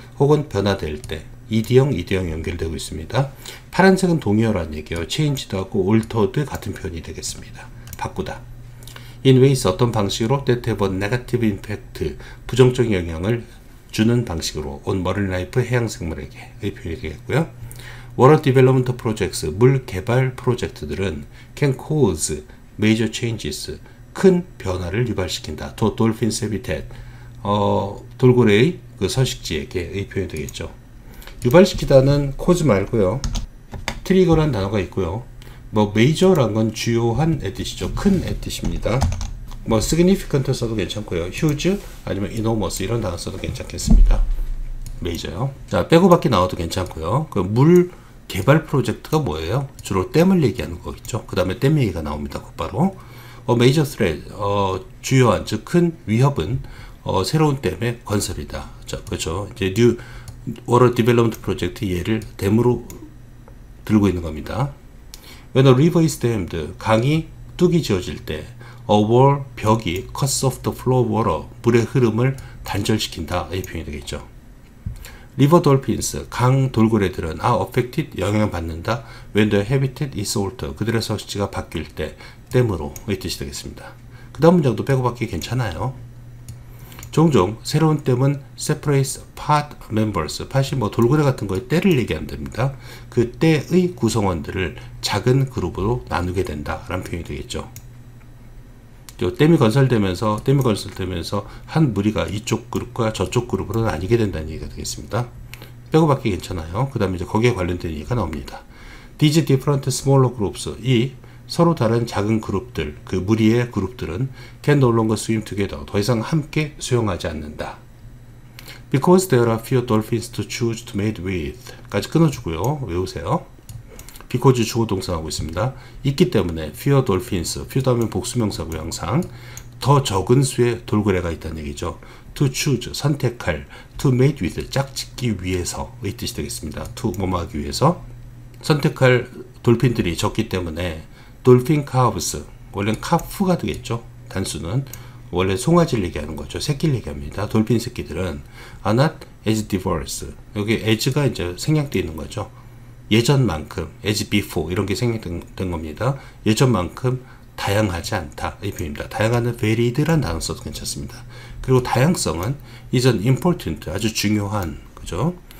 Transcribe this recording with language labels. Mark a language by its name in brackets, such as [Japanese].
[Korean] 혹은 변화될 때. 이디형 연결되고 있습니다. 파란색은 동의어라는 얘기예요. changed 하고 altered 같은 표현이 되겠습니다. 바꾸다. [English] In ways, [Korean] 어떤 방식으로 [English] that have a negative impact, [Korean] 부정적인 영향을 주는 방식으로 [English] on marine life, [Korean] 해양 생물에게 의 표현이 되겠고요. [English] Water development projects, [Korean] 물 개발 프로젝트들은 [English] can cause major changes, [Korean] 큰 변화를 유발시킨다. [English] to dolphins habitat, [Korean] 돌고래의 그 서식지에게의 표현이 되겠죠. 유발시키다는 cause 말고요. 트리거라는 단어가 있고요. 뭐 major란 건 주요한 의 뜻이죠. 큰 의 뜻입니다. 뭐 significant 써도 괜찮고요. huge 아니면 enormous 이런 단어 써도 괜찮겠습니다. major요. 자, 빼고 받기 나와도 괜찮고요. 그 물 개발 프로젝트가 뭐예요? 주로 댐을 얘기하는 거겠죠. 그 다음에 댐 얘기가 나옵니다. 곧바로. [English] major threat, [Korean] 주요한, 즉 큰 위협은 새로운 댐의 건설이다. 자, 그렇죠. 이제 [English] new water development project [Korean] 예를 댐으로 들고 있는 겁니다. [English] When a river is dammed, [Korean] 강이 뚝이 지어질 때, [English] a wall, 벽이 cuts off the flow of water, [Korean] 물의 흐름을 단절시킨다, 이 표현이 되겠죠. [English] River dolphins, [Korean] 강 돌고래들은 [English] are affected, [Korean] 영향받는다. [English] When the habitat is altered, [Korean] 그들의 서식지가 바뀔 때, 댐으로, 이 뜻이 되겠습니다. 그 다음 문장도 빼고 받기 괜찮아요. 종종 새로운 댐은 [English] separates part members, [Korean] part이 뭐 돌고래 같은 거에 떼를 얘기한답니다. 그 떼의 구성원들을 작은 그룹으로 나누게 된다라는 표현이 되겠죠. 댐이 건설되면서 한 무리가 이쪽 그룹과 저쪽 그룹으로 나뉘게 된다는 얘기가 되겠습니다. 빼고 받기 괜찮아요. 그 다음에 이제 거기에 관련된 얘기가 나옵니다. [English] These different smaller groups, [Korean] 이 서로 다른 작은 그룹들, 그 무리의 그룹들은 [English] can no longer swim together, [Korean] 더 이상 함께 수영하지 않는다. [English] Because there are fewer dolphins to choose to mate with, [Korean] 까지 끊어주고요. 외우세요. because 주어 동사하고 있습니다. 있기 때문에 [English] fewer dolphins, [Korean] few 다음에 복수명사고요. 항상 더 적은 수의 돌고래가 있다는 얘기죠. [English] to choose, [Korean] 선택할, [English] to mate with, [Korean] 짝짓기 위해서 의 뜻이 되겠습니다. to 뭐뭐하기 위해서 선택할 돌핀들이 적기 때문에 [English] dolphin calves, [Korean] 원래는 calf가 되겠죠. 단수는 원래 송아지를 얘기하는 거죠. 새끼를 얘기합니다. 돌핀 새끼들은 [English] are not as diverse. [Korean] 여기 as가 이제 생략되어 있는 거죠. 예전만큼 [English] as before [Korean] 이런 게 생략된 겁니다. 예전만큼 다양하지 않다. 이 표현입니다. 다양한 varied란 단어 써도 괜찮습니다. 그리고 다양성은 [English] is an important, [Korean] 아주 중요한, 그죠?